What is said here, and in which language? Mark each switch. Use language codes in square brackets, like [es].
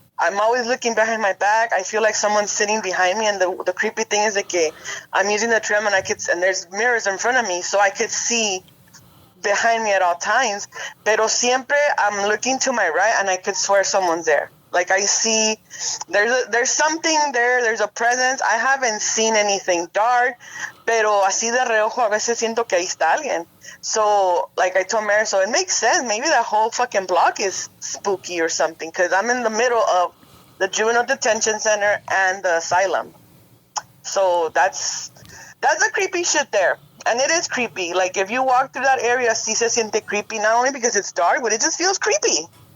[en] I'm always looking behind my back. I feel like someone's sitting behind me, and the creepy thing is that I'm using the trim and there's mirrors in front of me, so I could see behind me at all times. [es] Pero siempre [en] I'm looking to my right, and I could swear someone's there. Like I see there's something there. There's a presence. I haven't seen anything dark, [es] pero así de reojo a veces siento que ahí está alguien. [en] So, like I told Mary, so it makes sense. Maybe that whole fucking block is spooky or something, because I'm in the middle of the juvenile detention center and the asylum. So that's the creepy shit there. And it is creepy. Like, if you walk through that area, [es] sí se siente [en] creepy, not only because it's dark, but it just feels creepy.